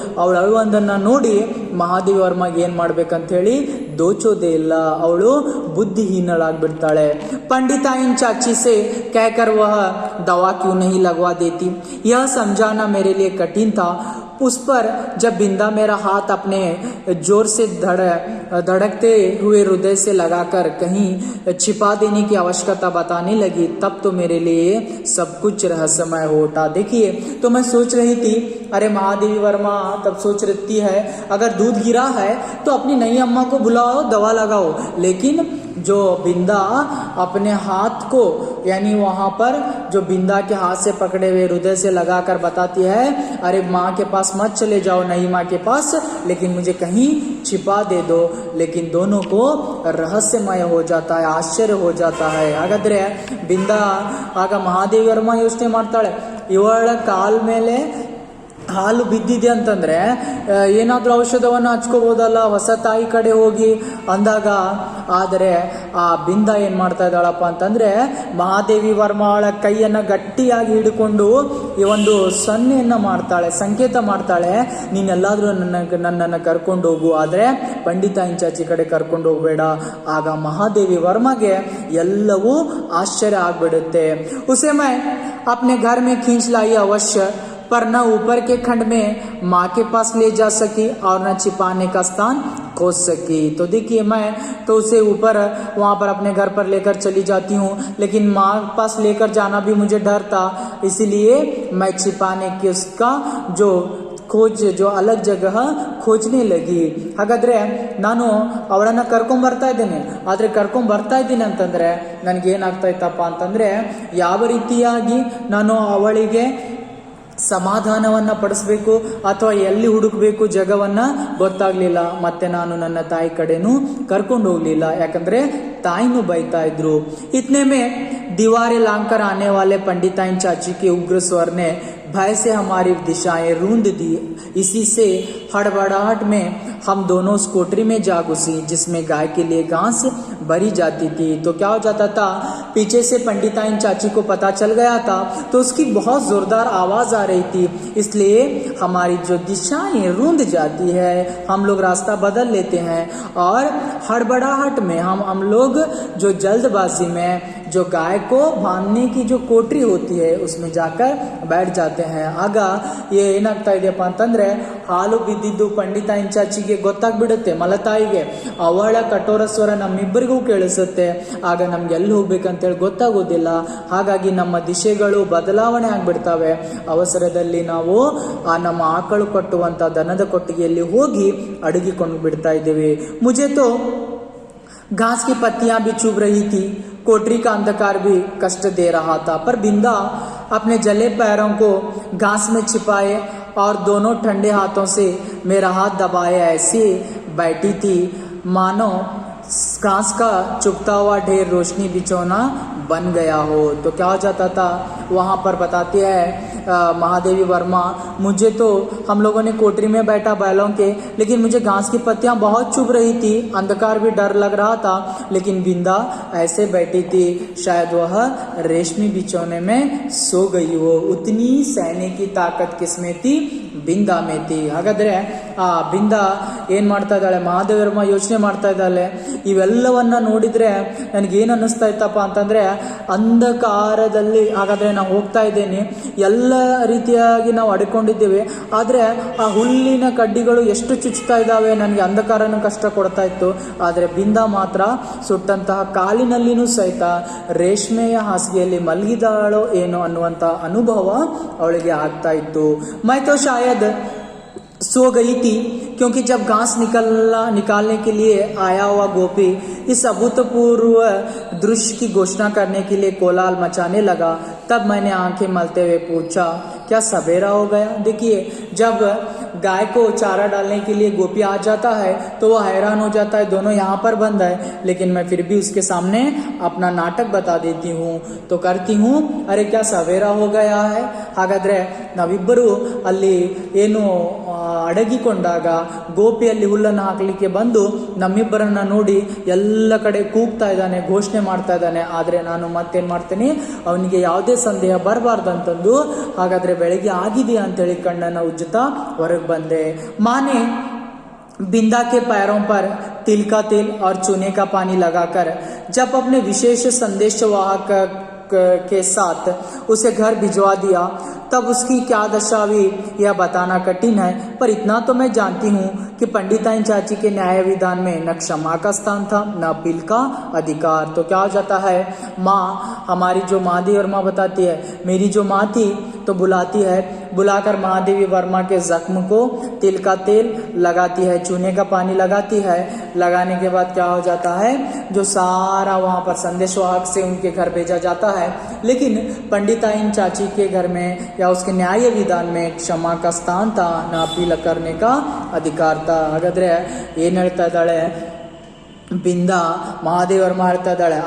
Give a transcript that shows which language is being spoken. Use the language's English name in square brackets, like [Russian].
[Kannada] ಅವಳು ಅಳುವಂದನ್ನ ನೋಡಿ ಮಹಾದೇವಿ ವರ್ಮಗೆ ಏನ್ ಮಾಡ್ಬೇಕಂತ ಹೇಳಿ ದೋಚೋದೇ ಇಲ್ಲ, ಅವಳು ಬುದ್ಧಿಹೀನಳಾಗ್ಬಿಡ್ತಾಳೆ. [Hindi] पंडिताइन चाची से कहकर वह दवा क्यों नहीं लगवा देती, यह समझाना मेरे लिए कठिन था. उस पर जब बिंदा मेरा हाथ अपने जोर से धड़कते हुए हृदय से लगाकर कहीं छिपा देने की आवश्यकता बताने लगी, तब तो मेरे लिए सब कुछ रहस्यमय होता. देखिए तो मैं सोच रही थी, अरे महादेवी वर्मा तब सोच रही है अगर दूध गिरा है तो अपनी नई अम्मा को बुलाओ, दवा लगाओ. लेकिन जो बिंदा अपने हाथ को यानी वहां पर जो बिंदा के हाथ से पकड़े हुए हृदय से लगाकर बताती है, अरे माँ के पास मत चले जाओ, नई माँ के पास, लेकिन मुझे कहीं छिपा दे दो. लेकिन दोनों को रहस्यमय हो जाता है, आश्चर्य हो जाता है. [Kannada] ಹಾಗಾದ್ರೆ ಬಿಂದ ಆಗ ಮಹಾದೇವಿ ವರ್ಮ ಯೋಚನೆ ಮಾಡ್ತಾಳೆ, ಇವಳ ಕಾಲ್ ಮೇಲೆ ಹಾಲು ಬಿದ್ದಿದೆ ಅಂತಂದ್ರೆ ಏನಾದ್ರೂ ಔಷಧವನ್ನು ಹಚ್ಕೋಬಹುದಲ್ಲ ಹೊಸ ತಾಯಿ ಕಡೆ ಹೋಗಿ ಅಂದಾಗ. ಆದರೆ ಆ ಬಿಂದ ಏನ್ ಮಾಡ್ತಾ ಇದ್ದಾಳಪ್ಪ ಅಂತಂದ್ರೆ ಮಹಾದೇವಿ ವರ್ಮಳ ಕೈಯನ್ನ ಗಟ್ಟಿಯಾಗಿ ಹಿಡ್ಕೊಂಡು ಈ ಒಂದು ಸನ್ನೆಯನ್ನ ಮಾಡ್ತಾಳೆ, ಸಂಕೇತ ಮಾಡ್ತಾಳೆ, ನೀನೆಲ್ಲಾದ್ರೂ ನನ್ನನ್ನು ಕರ್ಕೊಂಡು ಹೋಗು, ಆದ್ರೆ ಪಂಡಿತಾಯಿನ್ ಚಾಚಿ ಕಡೆ ಕರ್ಕೊಂಡು ಹೋಗ್ಬೇಡ. ಆಗ ಮಹಾದೇವಿ ವರ್ಮಗೆ ಎಲ್ಲವೂ ಆಶ್ಚರ್ಯ ಆಗ್ಬಿಡುತ್ತೆ. [Hindi] उसे मैं अपने घर में खींच लाई अवश्य, पर न ऊपर के खंड में माँ के पास ले जा सकी और न छिपाने का स्थान खोज सकी. तो देखिए मैं तो उसे ऊपर वहाँ पर अपने घर पर लेकर चली जाती हूँ, लेकिन माँ पास लेकर जाना भी मुझे डर था, इसलिए मैं छिपाने की उसका जो जो अलग जगह खोजने लगी. [Kannada] ಹಾಗಾದ್ರೆ ನಾನು ಅವಳನ್ನ ಕರ್ಕೊಂಡ್ಬರ್ತಾ ಇದ್ದೇನೆ, ಆದ್ರೆ ಕರ್ಕೊಂಡ್ಬರ್ತಾ ಇದ್ದೀನಿ ಅಂತಂದ್ರೆ ನನಗೆ ಏನಾಗ್ತಾ ಇತ್ತಪ್ಪ ಅಂತಂದ್ರೆ ಯಾವ ರೀತಿಯಾಗಿ ನಾನು ಅವಳಿಗೆ ಸಮಾಧಾನವನ್ನ ಪಡಿಸ್ಬೇಕು ಅಥವಾ ಎಲ್ಲಿ ಹುಡುಕ್ಬೇಕು ಜಗವನ್ನ ಗೊತ್ತಾಗ್ಲಿಲ್ಲ. ಮತ್ತೆ ನಾನು ನನ್ನ ತಾಯಿ ಕಡೆನೂ ಕರ್ಕೊಂಡು ಹೋಗ್ಲಿಲ್ಲ, ಯಾಕಂದ್ರೆ ತಾಯಿನೂ ಬೈತಾ ಇದ್ರು. [Hindi] इतने में दीवारें लांघकर आने वाले पंडिताइन चाची के उग्र स्वर ने भय से हमारी दिशाएं रूंध दी. इसी से हड़बड़ाहट में हम दोनों उस कोठरी में जा घुसी जिसमें गाय के लिए घास भरी जाती थी. तो क्या हो जाता था, पीछे से पंडिताइन चाची को पता चल गया था, तो उसकी बहुत जोरदार आवाज आ रही थी, इसलिए हमारी जो दिशाएं रूंध जाती है, हम लोग रास्ता बदल लेते हैं और हड़बड़ाहट में हम लोग जो जल्दबाजी में जो गाय को बांधने की जो कोठरी होती है उसमें जाकर बैठ जाते हैं. [Kannada] ಆಗ ಏನಾಗ್ತಾ ಇದೆಯಪ್ಪ ಅಂತಂದ್ರೆ ಹಾಲು ಬಿದ್ದಿದ್ದು ಪಂಡಿತಾಯಿನ್ ಚಾಚಿಗೆ ಗೊತ್ತಾಗ್ಬಿಡುತ್ತೆ, ಮಲತಾಯಿಗೆ. ಅವಳ ಕಠೋರ ಸ್ವರ ನಮ್ಮಿಬ್ಬರಿಗೂ ಕೇಳಿಸುತ್ತೆ. ಆಗ ನಮ್ಗೆ ಎಲ್ಲಿ ಹೋಗ್ಬೇಕಂತೇಳಿ ಗೊತ್ತಾಗೋದಿಲ್ಲ. ಹಾಗಾಗಿ ನಮ್ಮ ದಿಶೆಗಳು ಬದಲಾವಣೆ ಆಗ್ಬಿಡ್ತವೆ. ಅವಸರದಲ್ಲಿ ನಾವು ಆ ನಮ್ಮ ಆಕಳು ಕಟ್ಟುವಂತ ದನದ ಕೊಟ್ಟಿಗೆಯಲ್ಲಿ ಹೋಗಿ ಅಡಗಿಕೊಂಡು ಬಿಡ್ತಾ ಇದ್ದೀವಿ. [Hindi] ಮುಜೆ ತೋ घास की पत्तियां भी चुभ रही थी, कोठरी का अंधकार भी कष्ट दे रहा था, पर बिंदा अपने जले पैरों को घास में छिपाए और दोनों ठंडे हाथों से मेरा हाथ दबाए ऐसे बैठी थी मानो घास का चुभता हुआ ढेर रोशनी बिछौना बन गया हो। तो क्या हो जाता था वहाँ पर बताती है महादेवी वर्मा, मुझे तो हम लोगों ने कोठरी में बैठा बैलों के, लेकिन मुझे घास की पत्तियां बहुत चुभ रही थी, अंधकार भी डर लग रहा था, लेकिन बिंदा ऐसे बैठी थी शायद वह रेशमी बिछौने में सो गई हो। उतनी सहने की ताकत किसमें थी? बिंदा में थी। [Kannada] ಹಾಗಾದ್ರೆ ಬಿಂದ ಏನ್ ಮಾಡ್ತಾ ಇದ್ದಾಳೆ, ಮಹಾದೇವಿ ವರ್ಮ ಯೋಚನೆ ಮಾಡ್ತಾ ಇದ್ದಾಳೆ, ಇವೆಲ್ಲವನ್ನ ನೋಡಿದ್ರೆ ನನಗೇನು ಅನ್ನಿಸ್ತಾ ಇತ್ತಪ್ಪ ಅಂತಂದ್ರೆ ಅಂಧಕಾರದಲ್ಲಿ ಹಾಗಾದ್ರೆ ನಾವು ಹೋಗ್ತಾ ಇದ್ದೇನೆ, ಎಲ್ಲ ರೀತಿಯಾಗಿ ನಾವು ಅಡ್ಕೊಂಡಿದ್ದೇವೆ, ಆದ್ರೆ ಆ ಹುಲ್ಲಿನ ಕಡ್ಡಿಗಳು ಎಷ್ಟು ಚುಚ್ಚುತ್ತಾ ಇದ್ದಾವೆ, ನನಗೆ ಅಂಧಕಾರನೂ ಕಷ್ಟ ಕೊಡ್ತಾ ಇತ್ತು. ಆದ್ರೆ ಬಿಂದ ಮಾತ್ರ ಸುಟ್ಟಂತಹ ಕಾಲಿನಲ್ಲಿನೂ ಸಹಿತ ರೇಷ್ಮೆಯ ಹಾಸಿಗೆಯಲ್ಲಿ ಮಲಗಿದಾಳೋ ಏನೋ ಅನ್ನುವಂತ ಅನುಭವ ಅವಳಿಗೆ ಆಗ್ತಾ ಇತ್ತು. [Hindi] मैं तो शायद सो गई थी क्योंकि जब घास निकालने के लिए आया हुआ गोपी इस अभूतपूर्व दृश्य की घोषणा करने के लिए कोलाहल मचाने लगा, तब मैंने आंखें मलते हुए पूछा, क्या सवेरा हो गया? देखिए, जब गाय को चारा डालने के लिए गोपी आ जाता है तो वो हैरान हो जाता है, दोनों यहाँ पर बंद है, लेकिन मैं फिर भी उसके सामने अपना नाटक बता देती हूँ, तो करती हूँ, अरे क्या सवेरा हो गया है. [Kannada] ಹಾಗಾದ್ರೆ ನಾವಿಬ್ಬರು ಅಲ್ಲಿ ಏನು ಅಡಗಿಕೊಂಡಾಗ ಗೋಪಿಯಲ್ಲಿ ಹುಲ್ಲನ್ನು ಹಾಕಲಿಕ್ಕೆ ಬಂದು ನಮ್ಮಿಬ್ಬರನ್ನ ನೋಡಿ ಎಲ್ಲ ಕಡೆ ಕೂಗ್ತಾ ಇದ್ದಾನೆ, ಘೋಷಣೆ ಮಾಡ್ತಾ ಇದ್ದಾನೆ. ಆದ್ರೆ ನಾನು ಮತ್ತೇನ್ ಮಾಡ್ತೀನಿ, ಅವನಿಗೆ ಯಾವುದೇ ಸಂದೇಹ ಬರಬಾರ್ದಂತಂದು ಹಾಗಾದ್ರೆ ಬೆಳಗ್ಗೆ ಆಗಿದೆಯಾ ಅಂತೇಳಿ ಕಣ್ಣನ್ನ ಉಜ್ಜುತ್ತಾ ಹೊರಗೆ ಬಂದೆ. [Hindi] ಮಾನೆ बिंदा के पैरों पर तिल का तेल और चूने का पानी लगाकर जब अपने विशेष संदेशवाहक के साथ उसे घर भिजवा दिया, तब उसकी क्या दशा हुई यह बताना कठिन है, पर इतना तो मैं जानती हूँ कि पंडिताइन चाची के न्याय विधान में न क्षमा का स्थान था न अपील का अधिकार. तो क्या हो जाता है, माँ हमारी जो महादेवी वर्मा बताती है, मेरी जो माँ थी तो बुलाती है, बुलाकर महादेवी वर्मा के जख्म को तिल का तेल लगाती है, चूने का पानी लगाती है. लगाने के बाद क्या हो जाता है, जो सारा वहाँ पर संदेशवाहक से उनके घर भेजा जाता है, लेकिन पंडिताइन चाची के घर में या उसके न्याय विधान में क्षमा का स्थान था, न अपील करने का अधिकार था. [Kannada] ಹಾಗಾದ್ರೆ ಏನ್ ಹೇಳ್ತಾ ಇದ್ದಾಳೆ ಬಿಂದ, ಮಹಾದೇವಿ ವರ್ಮ ಹೇಳ್ತಾ ಇದ್ದಾಳೆ.